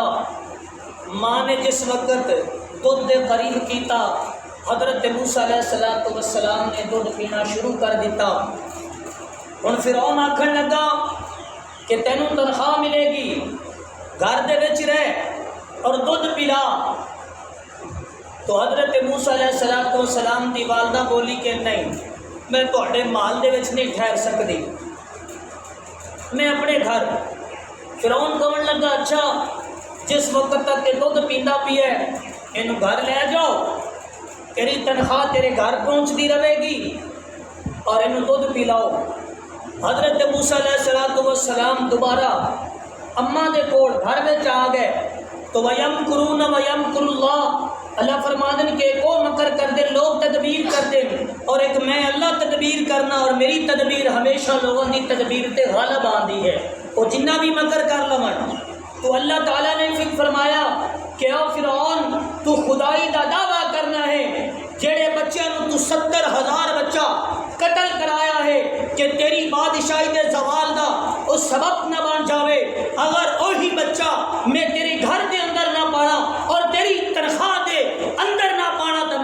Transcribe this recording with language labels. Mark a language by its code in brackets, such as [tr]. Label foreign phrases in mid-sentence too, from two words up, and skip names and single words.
[pa] ماں نے جس وقت دودھ دے قریب کیتا، حضرت موسیٰ علیہ السلام نے دودھ پینا شروع کر دیتا۔ ہن فرعون آکھن لگا کہ تینوں تنخواہ ملے گی، گھر دے وچ رہ اور دودھ پلا۔ تو حضرت موسیٰ علیہ السلام دی والدہ بولی کہ نہیں، میں تہاڈے محل دے وچ نہیں ٹھہر سکتی، میں اپنے گھر۔ فرعون کہن لگا اچھا جس وقت تک کہ دودھ پیندا پیا ہے اینو گھر لے جاؤ، تیری تنخواہ تیرے گھر پہنچتی رہے گی اور اینو دودھ پلاؤ۔ حضرت موسیٰ علیہ السلام دوبارہ اماں دے کول گھر میں آ گئے تو [ar] وَيَمْكُرُونَ وَيَمْكُرُ اللَّهُ، [pa] اللہ فرمادن کہ ایک اور مکر کر دے، لوگ تدبیر کر دے اور ایک میں اللہ تدبیر کرنا، [ur] اور میری تدبیر ہمیشہ لوگوں کی تدبیر [pa] تے غالب آندی ہے، وہ جنہ بھی مکر کر لون۔ تو اللہ تعالیٰ نے پھر فرمایا کہ او فرعون تو خدائی دا دعویٰ کرنا ہے، جڑے بچے نو تو 70,000 بچہ قتل کرایا ہے کہ تیری بادشاہی دے زوال دا اس سبب نہ بن جاوے، اگر وہی بچہ میں تیرے گھر دے اندر نہ پانا اور تیری تنخواہ دے اندر نہ پانا